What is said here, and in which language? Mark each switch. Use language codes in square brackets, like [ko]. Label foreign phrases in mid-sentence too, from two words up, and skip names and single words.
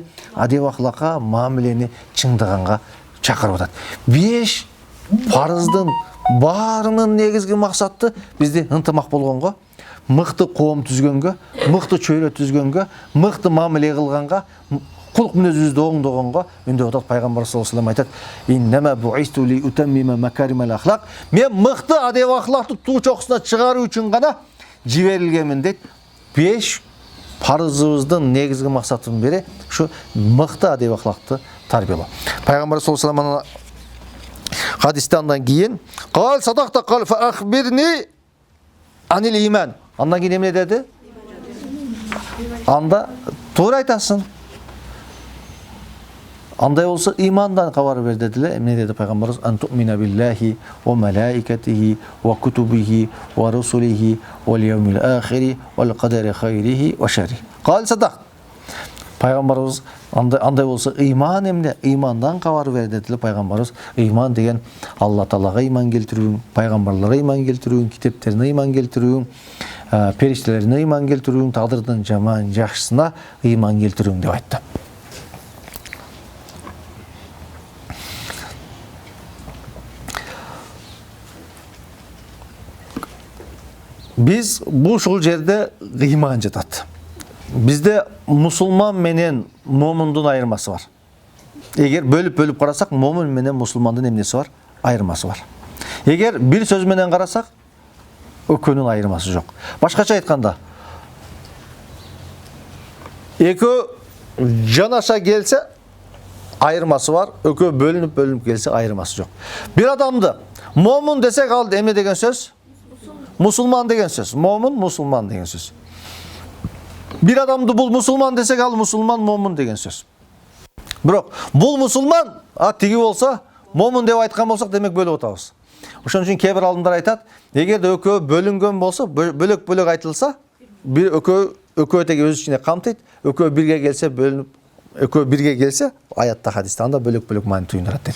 [ky] Адеп ахлакка, мамилени чыңдаганга чакырып атат. 5 парыздын баарынын негизги максаты бизди ынтымак болгонго, мыкты коом түзгөнгө, мыкты чөйрө түзгөнгө, мыкты мамиле кылганга, кулк мүнөзүбүздү оңдогонго үндөп атат. [ar] Пайгамбар صلى الله عليه وسلم айтат: "إنما بعثت لأتمم مكارم الأخلاق." [ky] Мен мыкты адеп ахлакты туу чокусуна чыгаруу үчүн гана жиберилгенмин дейт. 5 парызыбыздын негизги максатынын бири ушу мыкты адеп ахлакты тарбиялоо. [ar] Пайгамбар صلى الله عليه وسلم [ky] хадисте андан кийин [ar] "قال صدقت قال فأخبرني عن الإيمان." [ky] Андан кийин эмне деди? Анда туура айтасың. Андай болсо имандан кабар бер деди эле. Эмне деди пайгамбарыбыз? [ar] "أن تؤمن بالله وملائكته وكتبه ورسله واليوم الآخر والقدر خيره وشره." قال صدقت. [ky] Пайгамбарыбыз андай болсо иман эмне? Имандан кабар бер деди эле пайгамбарыбыз. Иман деген Алла Таалага иман келтирүүң, пайгамбарларга иман келтирүүң, китептерине иман келтирүүң, периштелерине иман келтирүүң, тагдырдын жаман жакшысына иман келтирүүң деп айтты. Biz bu ушул жерде иман жатат. Бизде мусулман менен момундун айырмасы бар. Эгер бөлүп карасак, момун менен мусулмандын эмнеси бар? Айырмасы бар. Эгер бир сөз менен карасак, экөөнүн айырмасы жок. Башкача айтканда, экөө жанаша келсе айырмасы бар, экөө бөлүнүп келсе айырмасы жок. Бир адамды момун десек, ал эмне деген сөз? Мусулман деген сөз. Момун, мусулман деген сөз. Бир адамды бул мусулман десек ал мусулман момун деген söz. Бирок бул мусулман, тиги болса момун деп айткан болсок демек бөлүп атабыз. Ошон үчүн кээ бир алымдар айтат, эгерде экөө бөлүнгөн болсо, бөлөк айтылса, бир экөө теги өз ичине камтыйт, экөө бирге келсе бөлүнүп, экөө бирге келсе, аятта хадисте анда бөлөк маани туюндурат дейт.